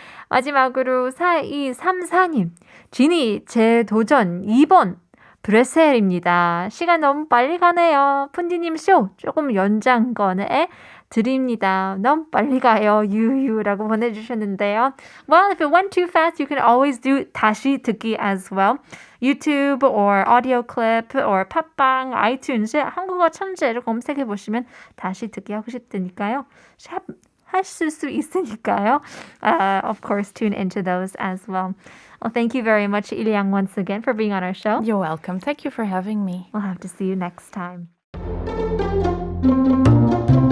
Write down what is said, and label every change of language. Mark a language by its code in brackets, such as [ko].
[ko] 마지막으로 4234님, 지니 재도전 2번 브뤼셀입니다. 시간 너무 빨리 가네요. 푼디님 쇼 조금 연장 거네 드립니다. 너무 빨리 가요. 유유라고 보내주셨는데요. [en] Well, if it went too fast, you can always do [ko] 다시 듣기 [en] as well. YouTube or audio clip or [ko] 팟빵, 아이튠즈에 한국어천재를 검색해 보시면 다시 듣기 하고 싶으니까요. 하실 수 있으니까요. [en] Of course, tune into those as well. Well, thank you very much, Eliane, once again for being on our show. You're welcome. Thank you for having me. We'll have to see you next time.